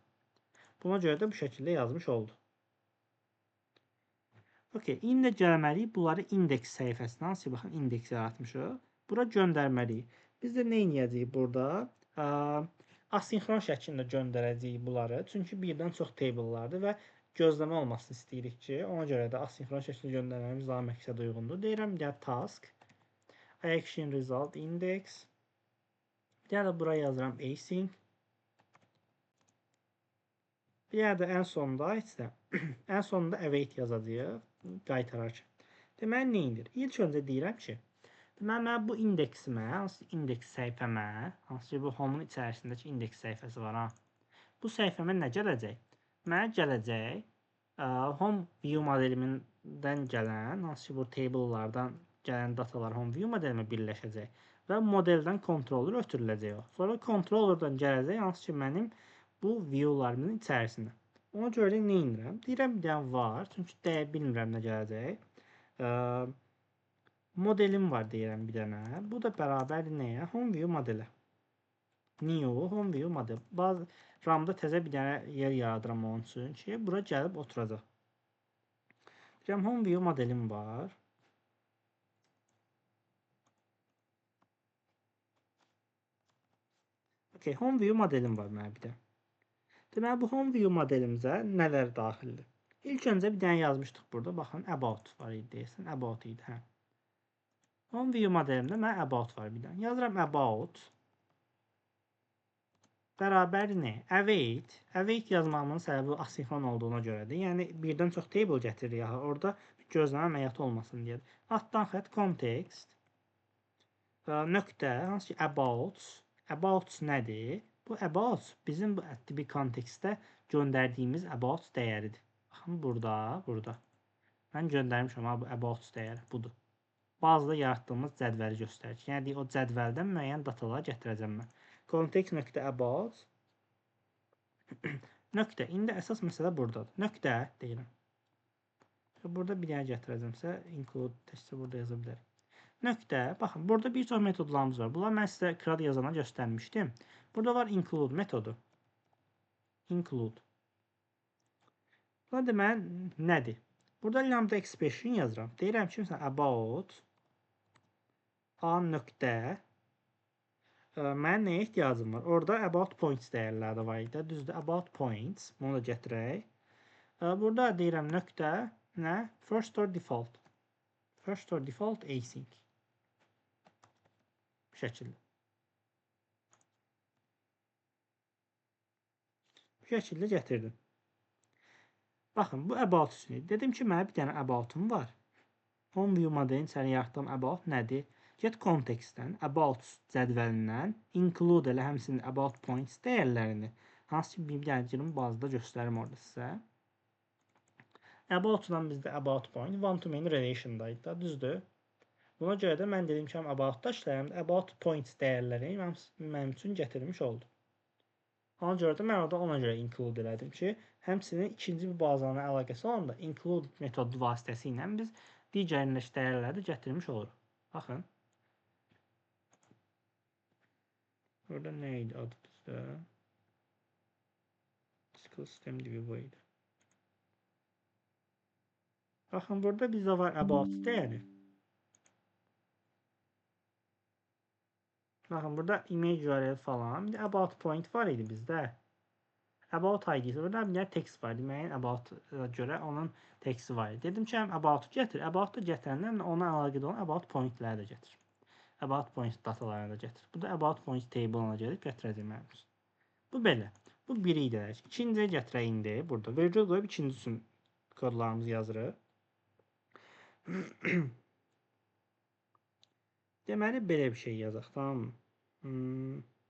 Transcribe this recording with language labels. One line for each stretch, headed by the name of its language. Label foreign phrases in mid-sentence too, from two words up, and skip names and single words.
Azerbaijani: Buna görə də bu şəkildə yazmış oldu. Okay, indi gəlməliyik bunları indeks səhifəsinə, hansı baxın indeks yaratmışıq. Bura göndərməliyik. Biz də nə edəcəyik burada? Asinxron şəklində göndərəcəyik bunları. Çünki birdən çox table'lardır və gözləmə olmasını istəyirik ki, ona görə də asinxron şəklində göndərməyimiz daha məqsədə uyğundur.
English: Deyirəm, bir dənə task, action result index.
Azerbaijani: Bir dənə də buraya yazıram async. Bir dənə də ən sonunda await yazacağıq, qaytararkən. Deməli, nə edir? İlk öncə deyirəm ki, mən bu indeksimə, hansı indeks səhifəmə, hansı ki bu home'un içərisindəki indeks səhifəsi var, bu səhifəmə nə gələcək? Mənə gələcək
English: home view
Azerbaijani: modelindən gələn, hansı ki bu table'lardan gələn datalar
English: home view
Azerbaijani: modelimə birləşəcək və modeldən controller ötürüləcək o. Sonra controllerdan gələcək, hansı ki mənim bu view'larımın içərisində. Ona görə də nə edirəm? Deyirəm bir dənə var, çünki bilmirəm nə gələcək. Modelim var deyirəm bir dənə. Bu da bərabər nəyə?
English: Home view modelə. New home view model.
Azerbaijani: Bazı RAM-da təzə bir dənə yer yaradıram onun üçün ki, bura gəlib oturacaq. Deyirəm
English: home view
Azerbaijani: modelim var. Okay,
English: home view
Azerbaijani: modelim var mənə bir də. Deməli bu
English: home view
Azerbaijani: modelimizə nələr daxildir? İlk öncə bir dənə yazmışdıq burada. Baxın, about var idi deyəsən. About idi, hə.
English: Home view
Azerbaijani: modelimdə mən about var bir dənə. Yazıram about bərabər nə? Await. Await yazmağımın səbəbi asinxron olduğuna görədir. Yəni birdən çox table gətirir ya. Orada gözləmə əməliyyatı olmasın deyə. Altdan xətt context nöqtə hansı ki about. About nədir? Bu about bizim bu tipi kontekstdə göndərdiyimiz about dəyəridir. Baxın burada. Mən göndərmişəm bu about dəyəri budur. Bazıda yaratdığımız cədvəli göstərir. Yəni o cədvəldən müəyyən datalar gətirəcəm mən. Context.about nöqtə. İndi əsas məsələ buradadır. Nöqtə deyirəm. Burada bir dənə gətirəcəmsə include təkcə burada yaza bilərik. Nöqtə. Baxın, burada bir çox metodlarımız var. Bunlar mən sizə CRUD yazana göstərmişdim. Burada var include metodu. Include. Buna deməli nədir? Burada
English: lambda expression
Azerbaijani: yazıram. Deyirəm ki, məsələn, about a nöqtə mənə nəyə ehtiyacım var? Orada
English: about points
Azerbaijani: dəyərləri də var idi. Düzdür,
English: about points.
Azerbaijani: Bunu da gətirək. Burada deyirəm nöqtə nə?
English: First or default. First or default async.
Azerbaijani: Bu şəkildə. Bu şəkildə gətirdim. Baxın, bu about üçün. Dedim ki, mənə bir dənə about'um var.
English: Home view
Azerbaijani: modelin içərisində yaratdığım about nədir? Get context-dən, about cədvəlindən include elə həmçinin
English: about points
Azerbaijani: dəyərlərini hansı ki bir dənə bazada göstərim orada sizə. About-dan bizdə
English: about point one to many relation-
Azerbaijani: daydı da, düzdür? Buna görə də mən dedim ki, about-da işləyəm, about points dəyərləri mənim üçün gətirmiş oldu. Ona görə də mən orada ona görə include elədim ki, həmçinin ikinci bir bazanın əlaqəsi olanda include metodu vasitəsilə biz digər dəyərləri də gətirmiş oluruq. Baxın. Orada nə idi adı bizdə? Discal system dibi bu idi. Baxın, burada bizdə var about dəyəri. Baxın, burada
English: image URL
Azerbaijani: falan. Bir də
English: about point
Azerbaijani: var idi bizdə.
English: About ID.
Azerbaijani: Burada bir dənə text var. Deməyin about-a görə onun texti var. Dedim ki, about-u gətir. About-u gətirəndən ona əlaqədə olan
English: about point-
Azerbaijani: ləri də gətir.
English: About point
Azerbaijani: datalarını da gətir. Bu da
English: about point table-
Azerbaijani: ına gəlib gətirəcəm mənim üçün. Bu belə. Bu biri idi. İkinciyə gətirək indi. Burada virgül qoyub ikinci üçün kodlarımızı yazırıq. Deməli, belə bir şey yazaq, tamam mı?